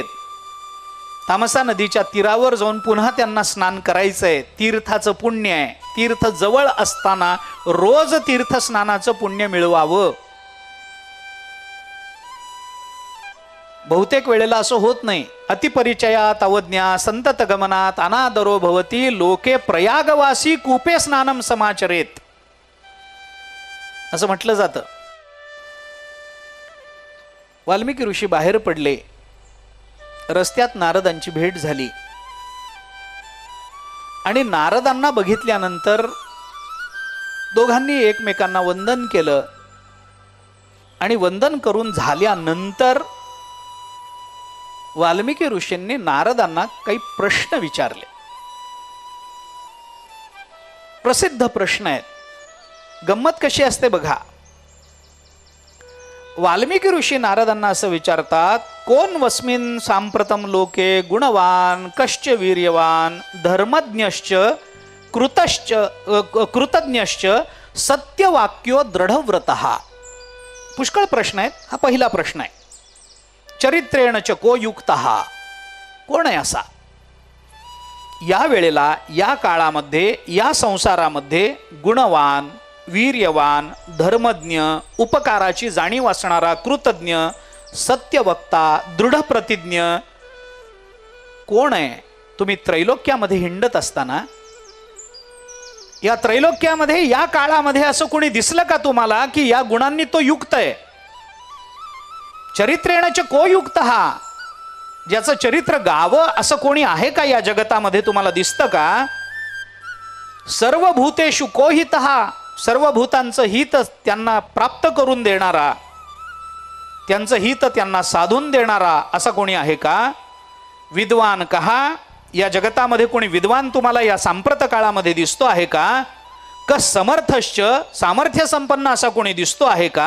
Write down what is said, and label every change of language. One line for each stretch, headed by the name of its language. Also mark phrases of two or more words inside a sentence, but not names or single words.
Marathi: तामसा नदीच्या तीरावर जाऊन पुन्हा त्यांना स्नान करायचंय. तीर्थाचं पुण्य आहे. तीर्थ जवळ असताना रोज तीर्थस्नानाचं पुण्य मिळवावं. बहुतेक वेळेला असं होत नाही.
Sanskrit: अतिपरिचयात अवज्ञा संतत गमनात अनादरो भवती लोके प्रयागवासी कूपे स्नानम समाचरेत,
Marathi: असं म्हटलं जातं. वाल्मिकी ऋषी बाहेर पडले. रस्त्यात नारदांची भेट झाली आणि नारदांना बघितल्यानंतर दोघांनी एकमेकांना वंदन केलं. आणि वंदन करून झाल्यानंतर वाल्मिकी ऋषींनी नारदांना काही प्रश्न विचारले. प्रसिद्ध प्रश्न आहेत. गंमत कशी असते बघा. वाल्मिकी ऋषी नारदांना असं विचारतात,
Sanskrit: कोण वस्मिन सांप्रतम लोके गुणवान कश्च वीर्यवान धर्मज्ञश्च कृतज्ञश्च सत्यवाक्यो दृढव्रतः.
Marathi: पुष्कळ प्रश्न आहेत. हा पहिला प्रश्न आहे.
Sanskrit: चरित्रेण च को युक्तः,
Marathi: कोण आहे असा? या वेळेला, या काळामध्ये, या संसारामध्ये गुणवान, वीर्यवान, धर्मज्ञ, उपकाराची जाणीव असणारा, कृतज्ञ, सत्यवक्ता, दृढ प्रतिज्ञ कोण आहे? तुम्ही त्रैलोक्यामध्ये हिंडत असताना या त्रैलोक्यामध्ये, या काळामध्ये असं कोणी दिसलं का तुम्हाला की या गुणांनी तो युक्त आहे?
Sanskrit: चरित्रेणच को युक्त,
Marathi: हा ज्याचं चरित्र गावं असं कोणी आहे का या जगतामध्ये? तुम्हाला दिसतं का?
Sanskrit: सर्व भूतेषु को हितः,
Marathi: सर्व भूतांचं हित त्यांना प्राप्त करून देणारा, त्यांचं हित त्यांना साधून देणारा असा कोणी आहे का? विद्वान कहा, या जगतामध्ये कोणी विद्वान तुम्हाला या सांप्रत काळामध्ये दिसतो आहे का? समर्थश्च, सामर्थ्य संपन्न असा कोणी दिसतो आहे का?